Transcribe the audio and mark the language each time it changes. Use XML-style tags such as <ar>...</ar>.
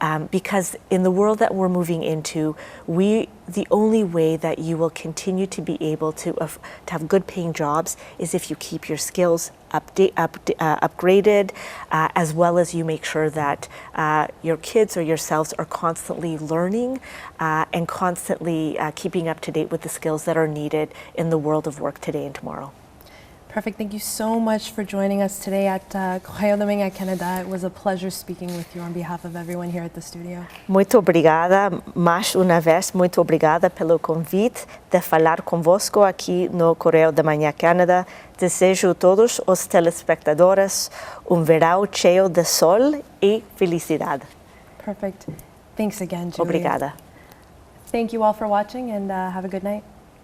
<en>because in the world that we're moving into, the only way that you will continue to be able to have good paying jobs is if you keep your skills upgraded, as well as you make sure that your kids or yourselves are constantly learning and constantly keeping up to date with the skills that are needed in the world of work today and tomorrow. Perfect. Thank you so much for joining us today at Correio da Manhã, Canada. It was a pleasure speaking with you on behalf of everyone here at the studio.</en> <pt>Muito obrigada, mais uma vez, muito obrigada pelo convite de falar convosco aqui no Correio da Manhã, Canadá. Desejo a todos os telespectadores verão cheio de sol e felicidade.</pt> <en>Perfect. Thanks again, Julia.</en> <pt>Obrigada.</pt> <en>Thank you all for watching, and have a good night.</en>